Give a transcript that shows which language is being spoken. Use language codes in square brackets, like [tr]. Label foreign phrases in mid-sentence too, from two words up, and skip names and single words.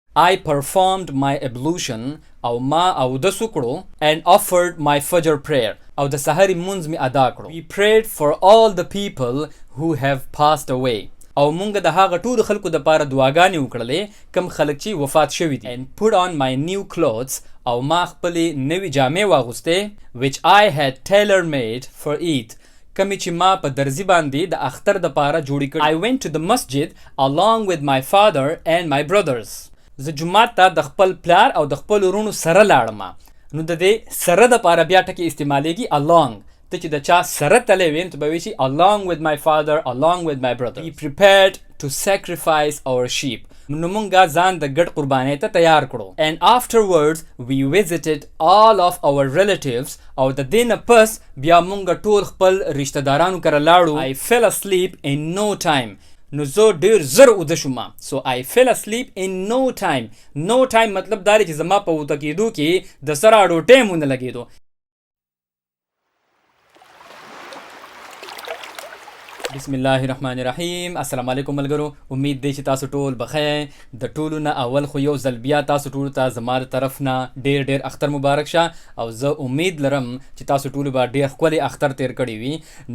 [en] I performed my ablution [ps] او ما اودس وکړو [en] and offered my fajr prayer [ps] او د سحر منځ می ادا کړو. [en] We prayed for all the people who have passed away [ps] او مونږ د هغه ټولو خلکو د پاره دعاګانې وکړلې کم خلک چې وفات شوي دي. [en] and put on my new clothes [ps] او ما خپلې نوې جامې واغوستې [en] which I had tailor made for Eid [ps] کمی چې ما په درزي باندې د اختر د پاره جوړې کړې. [en] I went to the masjid along with my father and my brothers. [ps] زه جمعات ته د خپل پلار او د خپل ورونو سره لاړم. نو د دې سره د پاره بیا ټکی استعمالیږي along. ته چې د چا سره تللی وې ته به وایي چې [en] along with my father, along with my brother. We prepared to sacrifice our sheep. [ps] نو مونږه ځان د ګډ قربانۍ ته تیار کړو. [en] And afterwards we visited all of our relatives [ps] او د دې نه پس بیا مونږ ټول خپل رشتہ دارانو کره لاړو. [en] I fell asleep in no time. [ps] نو زه ډیر زر اوده شوم. [en] So I fell asleep in no time. No time [ps] مطلب دا دی چې زما په اوده کېدو کې د سره اډو ټیم ونه لګېدو. [ar] بسم الله الرحمن الرحیم. السلام علیکم [ps] ملګرو. امید دی چې تاسو ټول بخیر. د ټولو نه اول خو یو ځل بیا تاسو ټولو ته زما د طرف نه ډیر اختر مبارک شه او زه امید لرم چې تاسو ټولو به ډیر ښکلی اختر تیر کړی وي.